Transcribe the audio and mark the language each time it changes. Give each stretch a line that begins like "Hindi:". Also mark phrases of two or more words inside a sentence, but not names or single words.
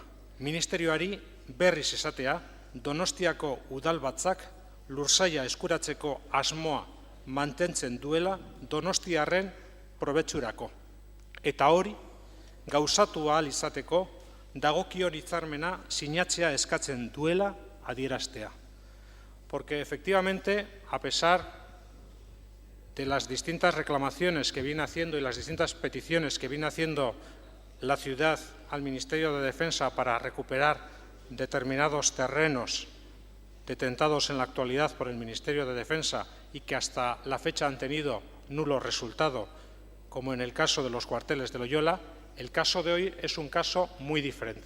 Basque: Ministerioari berriz esatea Donostiako udalbatzak lursaila eskuratzeko asmoa mantentzen duela donostiarren probetxurako. Eta hori, gauzatu ahal izateko, dagokion hitzarmena sinatzea eskatzen duela adieraztea.
Spanish: Porque efectivamente, a pesar de las distintas reclamaciones que viene haciendo y las distintas peticiones que viene haciendo la ciudad al Ministerio de Defensa para recuperar determinados terrenos detentados en la actualidad por el Ministerio de Defensa y que hasta la fecha han tenido nulo resultado, como en el caso de los cuarteles de Loyola, el caso de hoy es un caso muy diferente.